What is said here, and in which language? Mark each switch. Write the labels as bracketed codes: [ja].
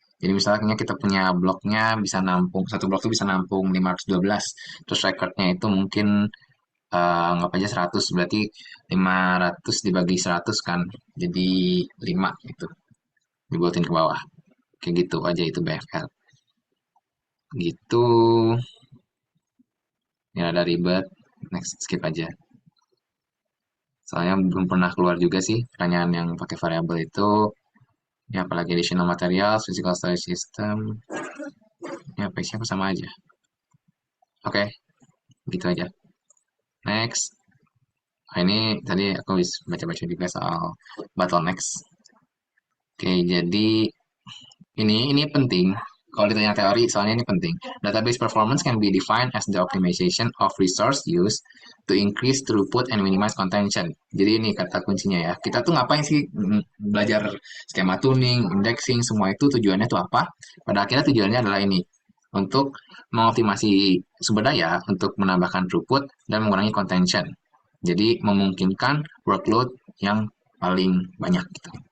[id] Jadi misalnya kita punya bloknya bisa nampung, satu blok itu bisa nampung 512, terus recordnya itu mungkin anggap aja 100, berarti 500 dibagi 100 kan, jadi 5 gitu, dibuatin ke bawah. Kayak gitu aja itu BFL. Gitu. Ya ada ribet. Next, skip aja. Soalnya belum pernah keluar juga sih pertanyaan yang pakai variabel itu. Ya apalagi additional materials, physical storage system. Ya basic sama aja. Oke, gitu aja. Next. Nah, ini tadi aku bisa baca-baca juga soal bottlenecks. Oke, jadi ini penting. Kalau ditanya teori, soalnya ini penting. [en] Database performance can be defined as the optimization of resource use to increase throughput and minimize contention. [id] Jadi ini kata kuncinya ya. Kita tuh ngapain sih belajar skema tuning, indexing, semua itu tujuannya tuh apa? Pada akhirnya tujuannya adalah ini. Untuk mengoptimasi sumber daya, untuk menambahkan throughput, dan mengurangi contention. Jadi memungkinkan workload yang paling banyak gitu.